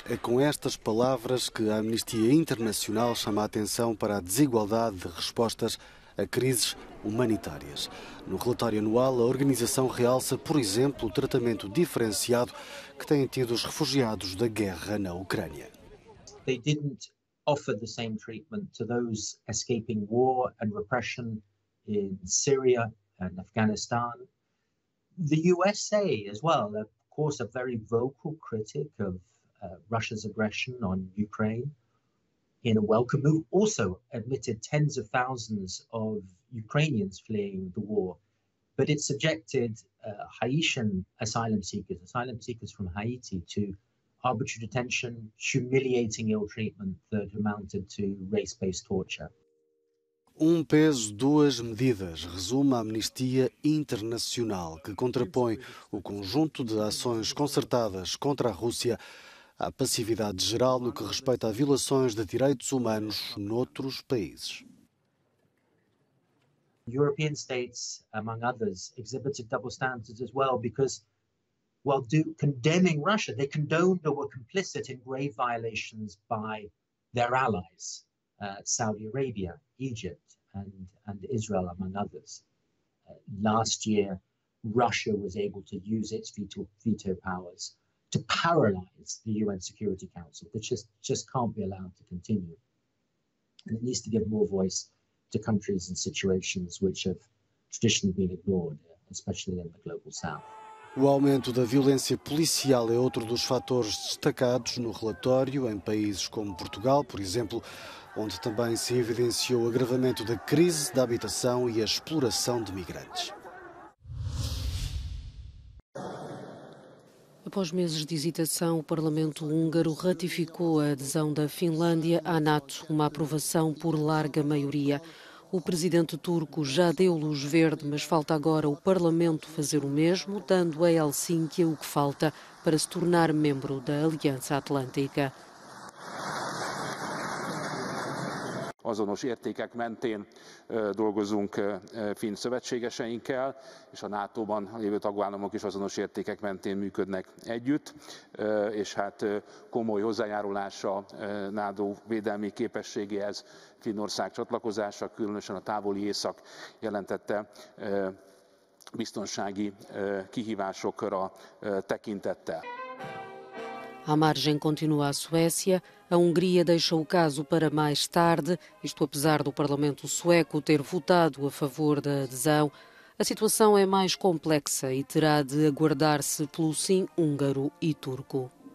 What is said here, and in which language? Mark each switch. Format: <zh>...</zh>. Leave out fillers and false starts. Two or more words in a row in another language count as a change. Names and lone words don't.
<pt>É com estas palavras que a Amnistia Internacional chama a atenção para a desigualdade de respostas a crises humanitárias. No relatório anual, a organização realça, por exemplo, o tratamento diferenciado que têm tido os refugiados da guerra na Ucrânia.</pt> <en>They didn't offer the same treatment to those escaping war and repression in Syria and Afghanistan. The USA as well, of course, a very vocal critic of Russia's aggression on Ukraine, in a welcome move, also admitted tens of thousands of Ukrainians fleeing the war. But it subjected Haitian asylum seekers from Haiti, to arbitrary detention, humiliating ill treatment that amounted to race-based torture.</en> <pt>Um peso, duas medidas, resume a Amnistia Internacional, que contrapõe o conjunto de ações concertadas contra a Rússia à passividade geral no que respeita a violações de direitos humanos noutros países.</pt> <en>European states, among others, exhibited double standards as well because, while condemning Russia, they condoned or were complicit in grave violations by their allies, Saudi Arabia, Egypt, and Israel, among others. Last year, Russia was able to use its veto powers to paralyze the UN Security Council, which just can't be allowed to continue. And it needs to give more voice to countries and situations which have traditionally been ignored, especially in the global south.</en> <pt>O aumento da violência policial é outro dos fatores destacados no relatório em países como Portugal, por exemplo, onde também se evidenciou o agravamento da crise da habitação e a exploração de migrantes. Após meses de hesitação, o Parlamento húngaro ratificou a adesão da Finlândia à NATO, uma aprovação por larga maioria. O presidente turco já deu luz verde, mas falta agora o Parlamento fazer o mesmo, dando a Helsínquia o que falta para se tornar membro da Aliança Atlântica.</pt> <hu>Azonos értékek mentén dolgozunk finn szövetségeseinkkel, és a NATO-ban lévő tagállamok is azonos értékek mentén működnek együtt, és hát komoly hozzájárulása NATO védelmi képességéhez Finnország csatlakozása, különösen a távoli észak jelentette biztonsági kihívásokra tekintettel.</hu> <pt>À margem continua a Suécia. A Hungria deixa o caso para mais tarde, isto apesar do Parlamento sueco ter votado a favor da adesão. A situação é mais complexa e terá de aguardar-se pelo sim húngaro e turco.</pt>